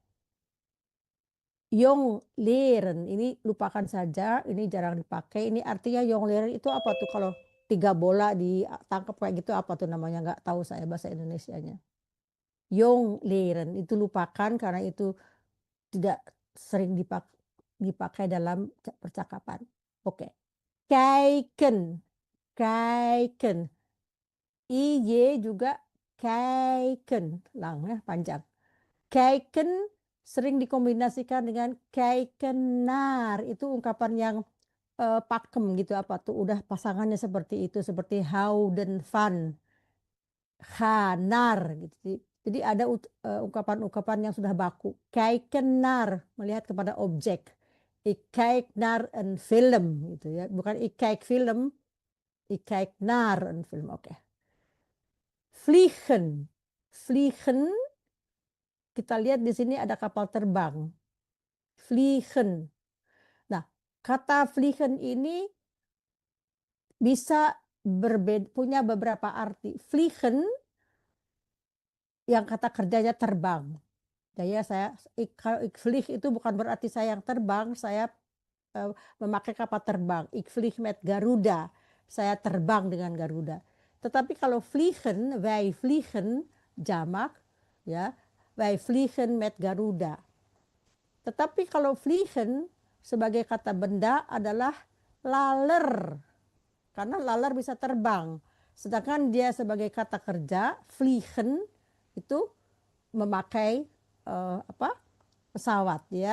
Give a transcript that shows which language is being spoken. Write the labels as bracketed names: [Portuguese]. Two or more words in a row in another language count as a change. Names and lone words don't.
[Indonesian] Jong leren, ini lupakan saja, ini jarang dipakai. Ini artinya jong leren itu apa tuh, kalau 3 bola ditangkap kayak gitu, apa tuh namanya, nggak tahu saya bahasa Indonesianya. Jong leren itu lupakan karena itu tidak sering dipakai dalam percakapan. Oke. Kijken, kijken. IY juga kijken, lang ya, panjang. Kijken sering dikombinasikan dengan kijkenaar, itu ungkapan yang pakem gitu, apa tuh, udah pasangannya seperti itu, seperti [Dutch] houden van, [Indonesian] ganar gitu. Jadi ada ungkapan-ungkapan yang sudah baku. Kijkenaar, melihat kepada objek. [Dutch] Ik kijk naar een film [Indonesian] gitu ya, bukan [Dutch] ik kijk film, ik kijk naar een film. [Indonesian] Oke. Vliegen, vliegen, kita lihat di sini ada kapal terbang. Vliegen. Nah, kata vliegen ini bisa punya beberapa arti. Vliegen yang kata kerjanya terbang. Jadi kalau [Dutch] ik vlieg [Indonesian] itu bukan berarti saya yang terbang, saya memakai kapal terbang. [Dutch] Ik vlieg met Garuda, [Indonesian] saya terbang dengan Garuda. Tetapi kalau vliegen, [Dutch] wij vliegen, [Indonesian] jamak, ya, [Dutch] wij vliegen met Garuda. [Indonesian] Tetapi kalau vliegen sebagai kata benda adalah laler, karena laler bisa terbang. Sedangkan dia sebagai kata kerja, vliegen itu memakai pesawat ya.